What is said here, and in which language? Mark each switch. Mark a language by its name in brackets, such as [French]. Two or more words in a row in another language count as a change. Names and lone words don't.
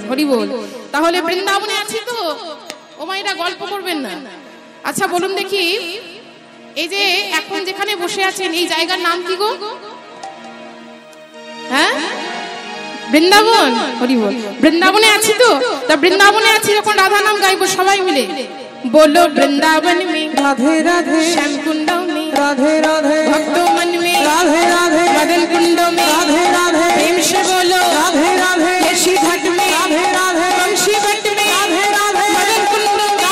[Bangla] হরি বল। তাহলে বৃন্দাবনে আছি তো? ও মায়েরা গল্প করবেন না। আচ্ছা বলুন দেখি, এই যে এখন যেখানে বসে আছেন এই জায়গার নাম কি গো? হ্যাঁ, বৃন্দাবন। হরি বল। বৃন্দাবনে আছি তো? তা বৃন্দাবনে আছি যখন রাধা নাম গাইবো সবাই মিলে। [Hindi] बोलो वृंदावन में राधे राधे, श्याम कुंडों में राधे राधे, भक्तों मन में राधे राधे, मदन कुंडों में राधे राधे, प्रेम से बोलो राधे राधे, यशी घट में राधे राधे, वंशी घट में राधे राधे, मदन कुंडों में